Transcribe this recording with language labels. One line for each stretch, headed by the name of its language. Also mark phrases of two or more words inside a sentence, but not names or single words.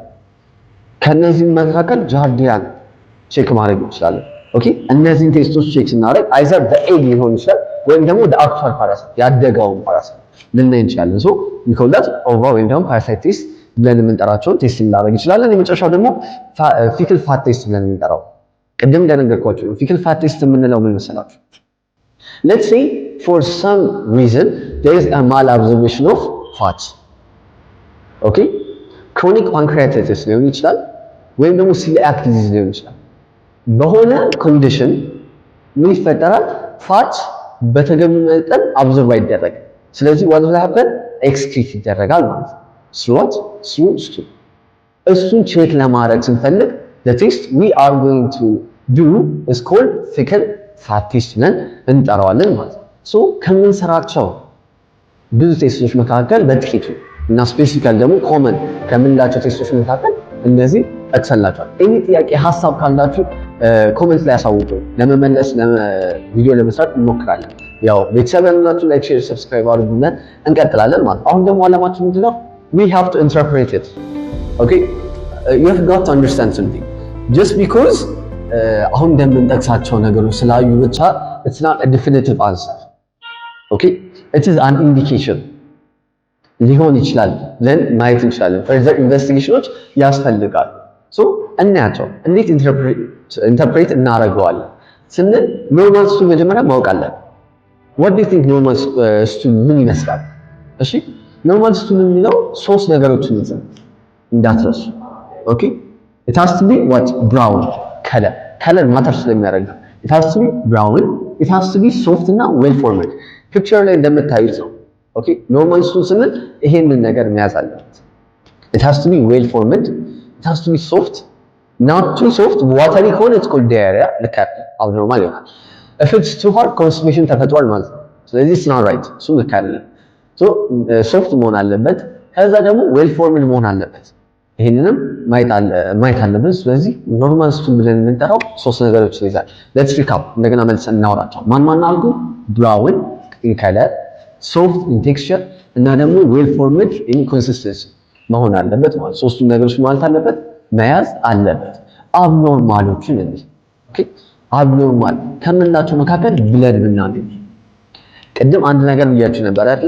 Amharic: ከነዚህ መካከል ጃርዲያን ቼክ ማድረግ እንችላለን። እነዚህን ቴስቶች ቼክ ስናደርግ አይዘር በኤግ ሊሆን ይችላል ወይም ደግሞ
English: actual parasite
Amharic: ያደገውን ፓራሳይት ልናይ እንችላለን። ኒኮላስ ኦቫ ወይም ደግሞ
English: parasite test
Amharic: ብለን የምንጠራቸውን ቴስት ልናደርግ እንችላለን። የመጨረሻው ደግሞ
English: fecal fat test
Amharic: ብለን የምንጠራው ቅድም እንደነገርኳችሁ
English: fecal fat test
Amharic: የምንለው ምን መሰላችሁ?
English: let's say for some reason there is a malabsorption of fat chronic pancreatitis
Amharic: ሊሆን ይችላል ወይም ደግሞ
English: celiac disease
Amharic: ሊሆን ይችላል። በሆነ ኮንዲሽን ምን ይፈጠራል? ፋት በተገቢ መጠን አብዞርብ አይደረግም። ስለዚህ
English: what will happen?
Amharic: ኤክስክሪት ይደረጋል ማለት ነው። እሱን ቼክ ለማድረግ ስንፈልግ
English: the test we are going to do is called fecal fat test
Amharic: ብለን እንጠራዋለን ማለት ነው። ከምንሰራቸው ብዙ ቴስቶች መካከል በጥቂቱ እና ስፔሲፊካሊ ደግሞ ኮመን ከምንላቸው ቴስቶች መካከል እነዚህ ጠቅሰንላችኋል። እኔ ጥያቄ ሀሳብ ካላችሁ ኮሜንት ላይ ያሳውቁ። ለመመለስ ቪዲዮ ለመስራት እንሞክራለን። ያው ቤተሰብ ያላችሁ ላይክ፣ ሼር፣ ሰብስክራይብ አድርጉና እንቀጥላለን ማለት ነው። አሁን ደግሞ አላማችን ምንድነው?
English: we have to interpret it you have got to understand something just because
Amharic: አሁን እንደምንጠቅሳቸው ነገሮች ስላዩ ብቻ
English: it's not a definitive answer it is an indication
Amharic: ሊሆን ይችላል
English: then
Amharic: ማየት እንችላለን።
English: further investigations
Amharic: ያስፈልጋል። እናያቸው እንዴት ኢንተርፕሬት እናደርገዋለን ስንል ኖርማል ስቱል መጀመሪያ ማወቅ አለብን።
English: what do you think
Amharic: ኖርማል ስቱል ምን ይመስላል? ኖርማል ስቱል የሚለው ሶስት ነገሮችን ይዘን እንዳትረሱ
English: it has to be what brown color
Amharic: ማተር ስለሚያደርግ
English: it has to be brown, it has to be soft
Amharic: እና
English: well formed
Amharic: ፒክቸር ላይ እንደምታዩት ነው። ኖርማል ስቱል ስንል ይሄንን ነገር መያዝ አለበት።
English: it has to be well formed, it has to be soft, not too soft watery
Amharic: ከሆነ
English: it's called diarrhea
Amharic: ልክ abnormal ይሆናል።
English: if it's too hard constipation
Amharic: ተፈጥሯል ማለት ነው። ስለዚህ
English: it's not right
Amharic: እሱ ልክ አይደለም። ሶፍት መሆን አለበት። ከዛ ደግሞ
English: well formed
Amharic: መሆን አለበት። ይሄንንም ማየት አለብን። ስለዚህ
English: normal stool
Amharic: ብለን የምንጠራው ሶስት ነገሮችን ይዛል።
English: let's recap
Amharic: እንደገና መልሰን እናወራቸው። ማን አልኩ?
English: brown in color፣ soft in texture
Amharic: እና ደግሞ
English: well formed in consistency
Amharic: መሆን አለበት ማለት ሶስቱ ነገሮች ማለት አለበት መያዝ አለበት። አብኖርማሎችን እንዴ አብኖርማል ከምንላቸው መካከል ብለድ ብናገኝ ቅድም አንድ ነገር ብያችሁ ነበር አይደል?